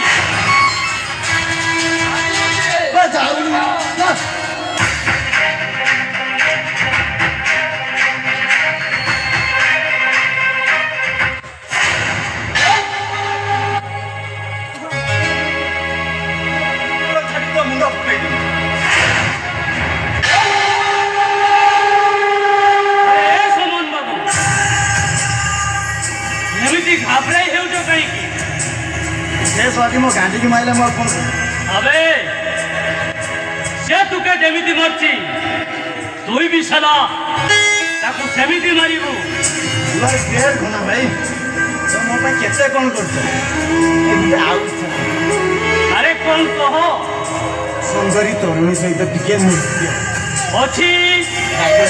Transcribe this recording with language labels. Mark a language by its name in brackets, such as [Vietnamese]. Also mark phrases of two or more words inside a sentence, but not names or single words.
[Hindi] बचाओ ना। मुंडा फुटेगी। [Odia] ଏମିତି ଘାବରାଇ ହେଉଛ କାହିଁକି? ସେ ସରି ମୋ ଗାଣ୍ଡିକି ମାଇଲେ ମୋ ଫୋନ୍। ଆବେ ସେ ତୁକେ ଯେମିତି ମରିଛି ତୁଇ ବି ସାଲା ତାକୁ ସେମିତି ମାରିବୁ। [English] You are great [Odia] ଘନା ଭାଇ। ତ ମୋ ପାଇଁ କେତେ କ'ଣ କରୁଛ? ଏବେ ଆଉ ଇଚ୍ଛା ନାହିଁ। ଆରେ କ'ଣ କହ? ସୁନ୍ଦରୀ ତରୁଣୀ ସହିତ ଟିକେ ନୃତ୍ୟ। ଅଛି ଡାକିଲ।